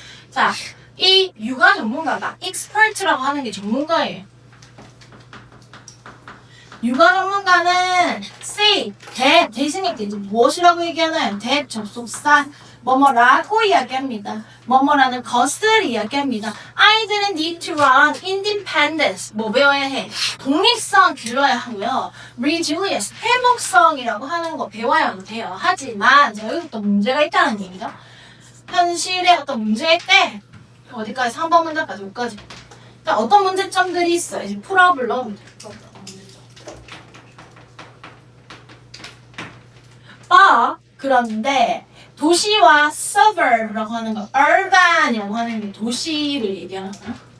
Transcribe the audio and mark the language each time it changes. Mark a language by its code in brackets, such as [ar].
[ko] 자, 이 육아 전문가가 expert라고 하는 게 전문가예요. 육아 전문가는 say, 대신에 이제 무엇이라고 얘기하나요? 접속사 뭐뭐라고 이야기합니다. 뭐뭐라는 것을 이야기합니다. 아이들은 [en] need to run independence. [ko] 뭐 배워야 해? 독립성 길러야 하고요. resilience, 회복성이라고 하는 거 배워야 돼요. 하지만 여기 또 문제가 있다는 얘기죠. 현실에 어떤 문제일 때 어디까지 3번 문제까지 5까지 어떤 문제점들이 있어요. 이제 풀어보려면 그런데 도시와 suburb라고 하는 거, urban이라고 하는 게 도시를 얘기하는 거야.